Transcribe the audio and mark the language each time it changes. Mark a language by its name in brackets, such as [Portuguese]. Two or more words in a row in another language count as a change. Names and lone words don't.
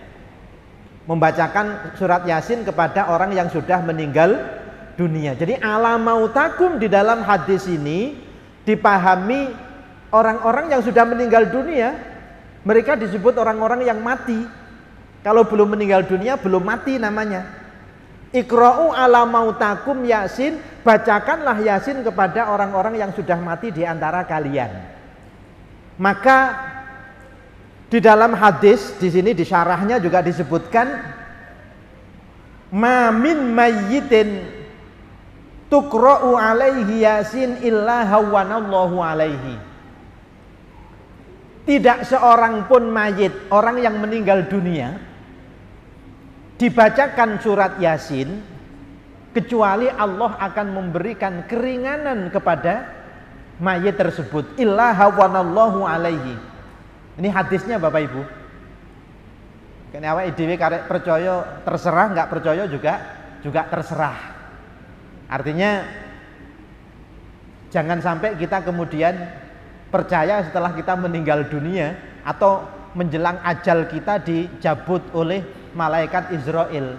[Indonesian] Membacakan surat Yasin kepada orang yang sudah meninggal dunia. Jadi [Arabic] على موتاكم [Indonesian] di dalam hadis ini dipahami orang-orang yang sudah meninggal dunia. Mereka disebut orang-orang yang mati. Kalau belum meninggal dunia belum mati namanya. [Arabic] اقرؤوا على موتاكم يس, [Indonesian] bacakanlah Yasin kepada orang-orang yang sudah mati di antara kalian. Maka di dalam hadis di sini di syarahnya juga disebutkan [Arabic] ما من ميت تقرأ عليه يس إلا هون الله عليه. [Indonesian] Tidak seorang pun mayit, orang yang meninggal dunia, dibacakan surat Yasin kecuali Allah akan memberikan keringanan kepada mayit tersebut. [Arabic] إلا هون الله عليه. [Indonesian] Ini hadisnya Bapak Ibu. [Javanese] Kene awake dhewe karek [Indonesian] percaya terserah, enggak percaya juga terserah. Artinya jangan sampai kita kemudian percaya setelah kita meninggal dunia atau menjelang ajal kita dicabut oleh malaikat Israel.